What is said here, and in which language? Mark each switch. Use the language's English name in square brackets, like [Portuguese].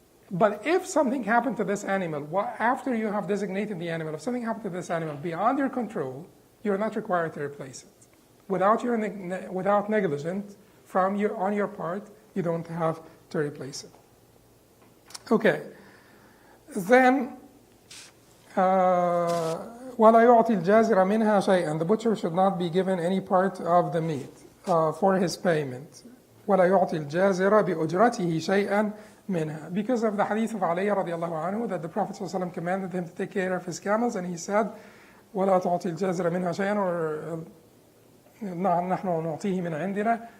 [English] But if something happened to this animal, after you have designated the animal, if something happened to this animal beyond your control, you're not required to replace it. Without negligence on your part, you don't have to replace it. Okay. Then, [Arabic] وَلَا يُعْطِي الْجَازِرَ مِنْهَا شَيْئًا. [English] The butcher should not be given any part of the meat for his payment. [Arabic] وَلَا يُعْطِي الْجَازِرَ بِأُجْرَتِهِ شَيْئًا منها. [English] Because of the hadith of Ali radiallahu anhu that the Prophet ﷺ commanded him to take care of his camels, and he said, [Arabic] وَلَا تُعْطِي الْجَازِرَ مِنْهَا شَيْئًا, [English] or [Arabic] نَحْنُ نُعْطِيهِ مِنْ عِنْدِنَا.